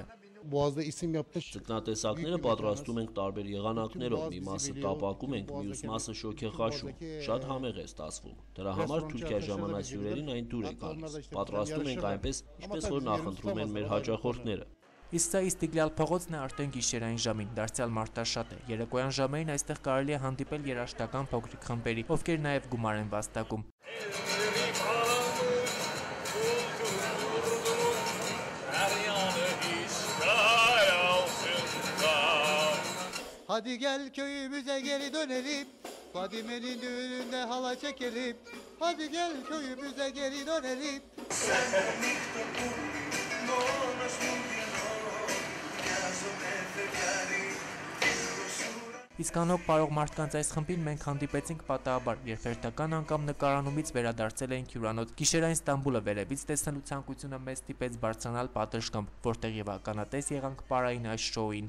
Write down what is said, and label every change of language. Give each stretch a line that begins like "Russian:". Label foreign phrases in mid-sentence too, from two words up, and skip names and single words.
Armenian: Ձկնատեսակները պատրաստում ենք տարբեր եղանակներով, մի մասը տապակում ենք, մյուս մասը շոգ է խաշում, շատ համեղ է ստացվում։ Դրա համար Թուրքիա ժամանած հյուրերին այն դուր է գալիս։ Պատրաստում ենք այնպես, ինչպես որ նախընտրում են մեր հաճախորդները։ Իսկ սա Իստիկլալ փողոցն է արդեն գիշերային ժամին, դարձյալ մարտաշատ է։ Երեկոյան ժամերին այստեղ կարելի է հանդիպել երաժշտական փոքրիկ խմբերի, ովքեր նաև գումար են վաստակում։
Turkish: Hadi gel köyümüze geri dönelim, Fadime'nin düğününde hala çekelim. Hadi gel köyümüze geri dönelim.
Armenian: Իսկ անհոգ պարող մարդկանց այս խմբին մենք հանդիպեցինք պատահաբար, երբ հերթական անգամ նկարանումից վերադարձել էինք հյուրանոց։ Գիշերային Ստամբուլը վերևից տեսնելու ցանկությունը մեզ ստիպեց բարձրանալ պատշգամբ, որտեղ եւ ականատես եղանք պարային այս շոուին։